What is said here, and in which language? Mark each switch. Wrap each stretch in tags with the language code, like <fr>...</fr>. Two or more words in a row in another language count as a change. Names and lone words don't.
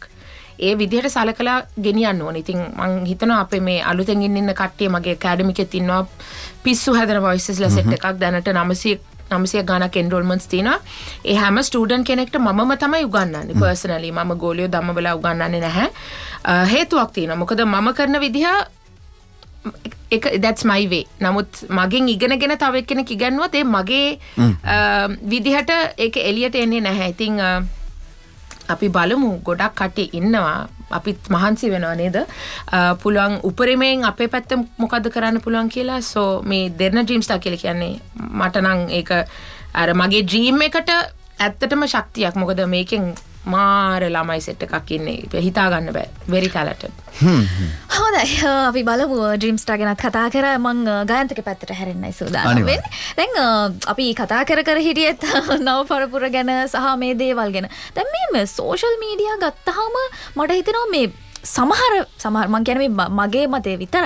<si>ඒ විදිහට සලකලා ගෙනියන්න ඕනේ. ඉතින් මම හිතනවා අපේ මේ අලුතෙන් ඉන්න කට්ටිය මගේ academy එකේ ඉන්නවා පිස්සු හදන voicesලා set එකක් දැනට 900 ගානක් enrollments තියෙනවා. ඒ හැම ස්ටුඩන්ට් කෙනෙක්ට මමම තමයි උගන්වන්නේ personally. මම ගෝලියෝ ධම්ම වෙලා උගන්වන්නේ නැහැ. හේතුවක් තියෙනවා. මොකද මම කරන විදිහ</si> <en>that's my way.</en> <si>නමුත් මගෙන් ඉගෙනගෙන තව එක්කෙනෙක් ඉගෙනුවොත් ඒ මගේ විදිහට ඒක එළියට එන්නේ නැහැ. ඉතින් අපි බලමු ගොඩක් කට්ටිය ඉන්නවා. අපිත් මහන්සි වෙනවා නේද? පුළුවන් උපරිමයෙන් අපේ පැත්ත මොකද්ද කරන්න පුළුවන් කියලා. so මේ දෙරණ ඩ්‍රීම් ස්ටාර් කියලා කියන්නේ මට නම් ඒක අර මගේ ඩ්‍රීම් එකට ඇත්තටම ශක්තියක්. මොකද මේකෙන් මාර ළමයි සෙට් එකක් ඉන්නේ. හිතා ගන්න බෑ.</si> <en>very talented.</en> <si>හොඳයි අපි බලමු ඩ්‍රීම් ස්ටාර් ගැනත් කතා කරා. මං ගායන්තක පැත්තට හැරෙන්නයි සූදානම් වෙන්නේ. දැන් අපි කතා කර හිටියෙත් නව පරපුර ගැන සහ මේ දේවල් ගැන. දැන් මේ</si> <en>social media</en> <si>ගත්තාම මට හිතෙනවා මේ සමහර මං කියන්නේ මගේ මතේ විතරයි.</si>